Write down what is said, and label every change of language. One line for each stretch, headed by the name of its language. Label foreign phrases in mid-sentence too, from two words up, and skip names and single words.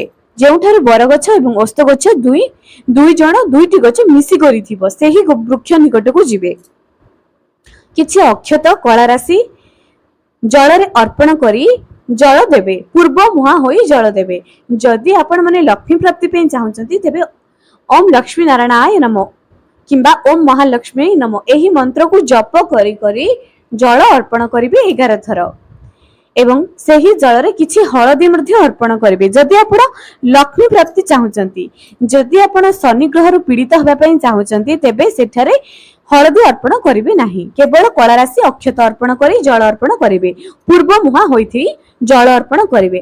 Odia: ଯେଉଁଠାରେ ବର ଗଛ ଏବଂ ଅସ୍ଥ ଗଛ ଦୁଇ ଜଣ ଦୁଇଟି ଗଛ ମିଶି କରିଥିବ ସେହି ବୃକ୍ଷ ନିକଟକୁ ଯିବେ। କିଛି ଅକ୍ଷତ କଳା ରାଶି ଜଳରେ ଅର୍ପଣ କରି ଜଳ ଦେବେ, ପୂର୍ବ ମୁହାଁ ହୋଇ ଜଳ ଦେବେ। ଯଦି ଆପଣମାନେ ଲକ୍ଷ୍ମୀ ପ୍ରାପ୍ତି ପାଇଁ ଚାହୁଁଛନ୍ତି, ତେବେ
Sanskrit: ओम लक्ष्मी नारायणाय नमो
Odia: किंबा
Sanskrit: ओम महालक्ष्मी नमो
Odia: ଏହି ମନ୍ତ୍ରକୁ ଜପ କରି କରି ଜଳ ଅର୍ପଣ କରିବେ 11 ଥର ଏବଂ ସେହି ଜଳରେ କିଛି ହଳଦୀ ମଧ୍ୟ ଅର୍ପଣ କରିବେ। ଯଦି ଆପଣ ଲକ୍ଷ୍ମୀ ପ୍ରାପ୍ତି ଚାହୁଁଛନ୍ତି, ଯଦି ଆପଣ ଶନି ଗ୍ରହରୁ ପୀଡ଼ିତ ହେବା ପାଇଁ ଚାହୁଁଛନ୍ତି, ତେବେ ସେଠାରେ ହଳଦୀ ଅର୍ପଣ କରିବେ ନାହିଁ। କେବଳ କଳା ରାଶି ଅକ୍ଷତ ଅର୍ପଣ କରି ଜଳ ଅର୍ପଣ କରିବେ, ପୂର୍ବ ମୁହାଁ ହୋଇଥି ଜଳ ଅର୍ପଣ କରିବେ।